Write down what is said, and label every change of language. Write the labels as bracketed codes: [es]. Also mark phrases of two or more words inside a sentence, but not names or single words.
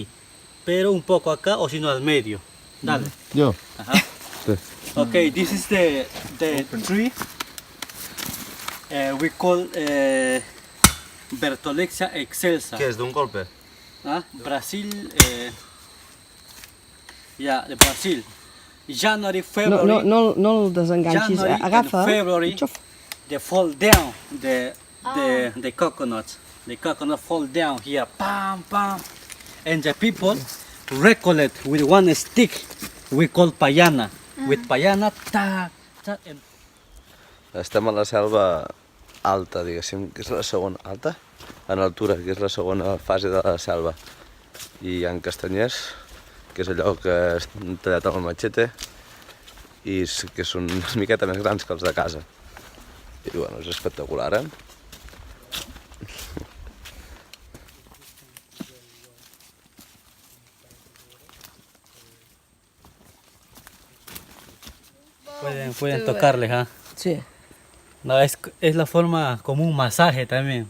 [es] Pero un poco acá o sino al medio. Dale. Yo. Ajá. Sí. [en] Okay, this is the tree. we call Bertholletia excelsa. [ca] Què és, d'un golpe? Ah, Brasil, de Brasil. [en] January, No, February, [ca] no, no, no el desenganxis, [en] January [ca] agafa... [en] and February, xof. they fall down, the coconuts. The coconut fall down here, pam, pam. And the people recollect with one stick, we call payana. With payana, ta, ta, and [ca] Estem a la selva alta, diguéssim, que és la segona... Alta? En altura, que és la segona fase de la selva. I hi ha castanyers, que és allò que és tallat amb el machete, i que són una miqueta més grans que els de casa. I bueno, és espectacular, eh? [es] pueden tocarles, ¿ah? Sí. No, es la forma como un masaje también.